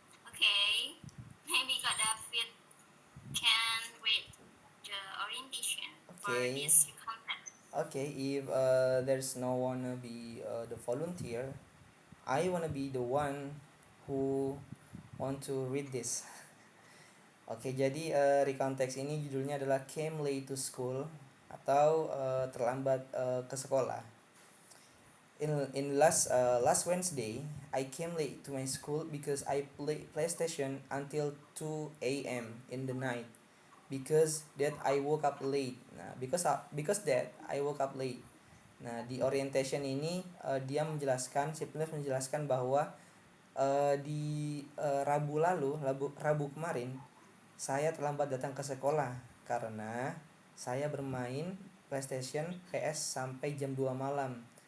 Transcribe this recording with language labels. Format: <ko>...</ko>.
<en>Okay, maybe Kak David can read the orientation for Okay. this content. Okay, if there's no one to be the volunteer, I wanna be the one who want to read this.</en> <id>Oke, jadi recount text ini judulnya adalah Came Late to School atau terlambat ke sekolah.</id> <en>In last Wednesday, I came late to my school because I play PlayStation until 2 a.m. in the night. Because that I woke up late. Nah, because that I woke up late.</en> <id>Nah, di orientation ini dia menjelaskan, si penulis menjelaskan bahwa di Rabu kemarin saya terlambat datang ke sekolah karena saya bermain PlayStation PS sampai jam 2 malam.</id>